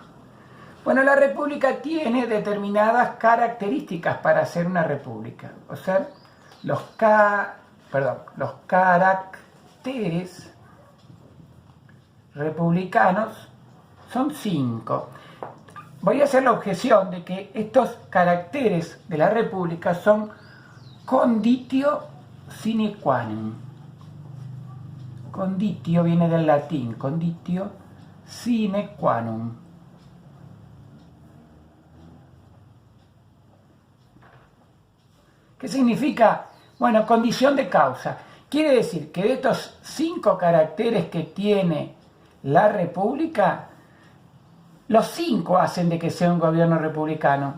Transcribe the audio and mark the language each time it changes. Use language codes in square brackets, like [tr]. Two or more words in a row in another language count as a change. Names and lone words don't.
[es] Bueno, la república tiene determinadas características para ser una república. O sea, los caracteres republicanos son 5. Voy a hacer la objeción de que estos caracteres de la república son [la] conditio sine qua non. [es] Conditio viene del latín, [la] conditio sine qua non. [es] ¿Qué significa? Bueno, condición de causa. Quiere decir que de estos 5 caracteres que tiene la república, los 5 hacen de que sea un gobierno republicano.